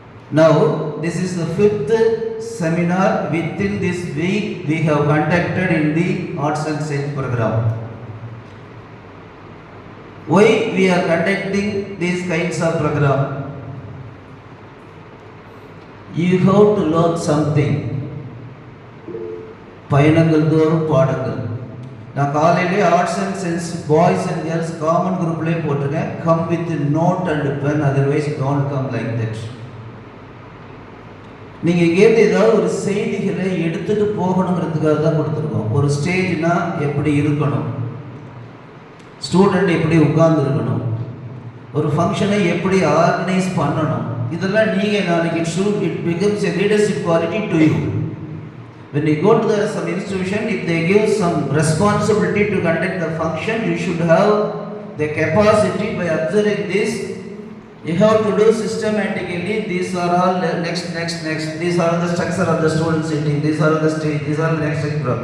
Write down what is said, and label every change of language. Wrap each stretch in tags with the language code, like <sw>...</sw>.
<en>Now this is the 5th seminar within this week we have conducted in the Arts and Science program. Why we are conducting these kinds of program? You have to learn something.</en> <ta>பயணங்கள் தோறும் பாடங்கள். நான் காலையிலே arts and science boys and girls common குரூப்லேயே போட்டிருக்கேன்.</ta> <en>Come with note and pen, otherwise don't come like that.</en> <ta>நீங்கள் இங்கேருந்து ஏதாவது ஒரு செய்திகளை எடுத்துகிட்டு போகணுங்கிறதுக்காக தான் கொடுத்துருக்கோம். ஒரு ஸ்டேஜ்னா எப்படி இருக்கணும், ஸ்டூடெண்ட் எப்படி உட்கார்ந்துருக்கணும், ஒரு ஃபங்க்ஷனை எப்படி ஆர்கனைஸ் பண்ணணும், இதெல்லாம் நீங்கள் நாளைக்கு</ta> <en>It becomes a leadership quality to you. When you go to some institution, if they give some responsibility to conduct the function, you should have the capacity. By observing this, you have to do systematically. These are all next. These are the structure of the student sitting. These are the stage. These are the next group.</en>